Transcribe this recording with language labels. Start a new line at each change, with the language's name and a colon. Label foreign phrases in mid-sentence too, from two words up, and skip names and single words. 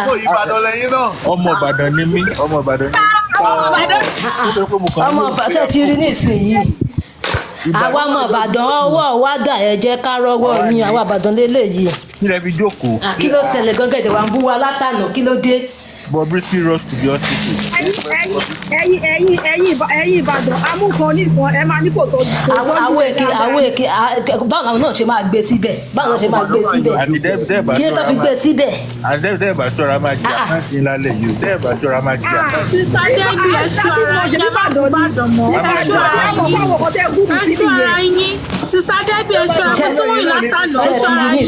Yoruba: So Ìbàdàn lẹ́yìn náà. Ọmọ Ìbàdàn ni mí, ọmọ Ìbàdàn ni mí. ọmọ Ìbàdàn ti rí nísìnyí. àwa ọmọ Ìbàdàn ọwọ́ wa dà ẹ jẹ́ ká rọ́wọ́ ní àwa Ìbàdàn lélẹ́yìí. Kí lẹ fi jókòó? Kí ló ṣẹlẹ̀ gangan ìdẹ̀wà ń bú wa látànà kí ló dé?
English: Bobrisky rush to the hospital.
Yoruba: ẹ̀yin Ìbàdàn amúkan nìkan ẹ máa ní kò tó àwọn èké báwo làwọn náà ṣe máa gbé síbẹ̀ báwo náà ṣe máa gbé síbẹ̀ Àti dẹ́ẹ̀bà kí ló tó fi gbé síbẹ̀. àti dẹ́ẹ̀bà ṣọ́ra máa jẹ àkáǹtì ńlá lẹ̀ yìí dẹ́ẹ̀bà ṣọ́ra máa jẹ àkáǹtì. sista Debbie ẹ ṣọ́ra ẹ má Ìbàdàn mọ́ ẹ ṣọ́ra yín sista Debbie ẹ ṣọ́ra fún tó wọ́n ìlàkà lọ ṣọ́ra yín